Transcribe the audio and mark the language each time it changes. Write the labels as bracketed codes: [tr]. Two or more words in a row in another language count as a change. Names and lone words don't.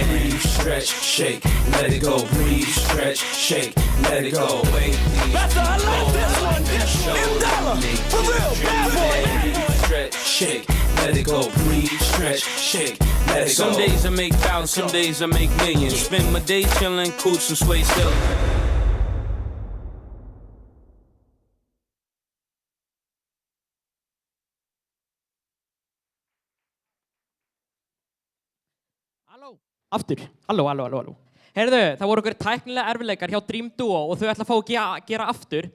[en] Breathe, stretch, shake, let it go. Breathe, stretch, shake, let it go. Wake these people up and show them they keep dreaming. Breathe, stretch, shake, let it go. Breathe, stretch, shake, let it go. Some days I make thousands, some days I make millions. Spend my day chillin', cooch and sway still. [is] Aftur, halló. Heyrðu, það voru okkur tæknilega erfiðleikar hjá Dream Duo og þau ætla að fá að gera aftur.